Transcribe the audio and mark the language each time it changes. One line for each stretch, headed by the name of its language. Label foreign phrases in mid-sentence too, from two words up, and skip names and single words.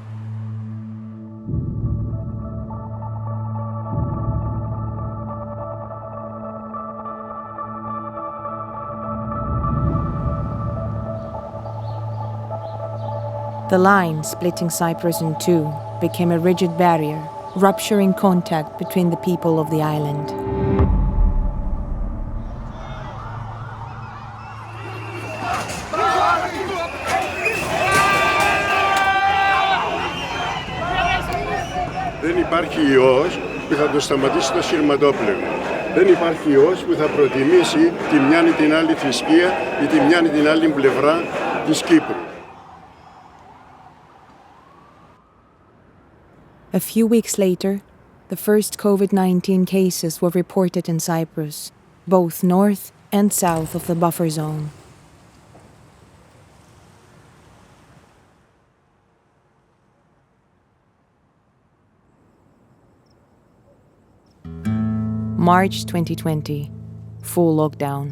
English: The line splitting Cyprus in two became a rigid barrier, rupturing contact between the people of the island.
Greek: Δεν υπάρχει ιός που θα το σταματήσει το σειρματόπλευμα. Δεν υπάρχει ιός που θα προτιμήσει τη μιαν ή την άλλη θρησκεία ή τη μιαν ή την άλλη πλευρά της Κύπρου.
English: A few weeks later, the first COVID-19 cases were reported in Cyprus, both north and south of the buffer zone. March 2020, full lockdown.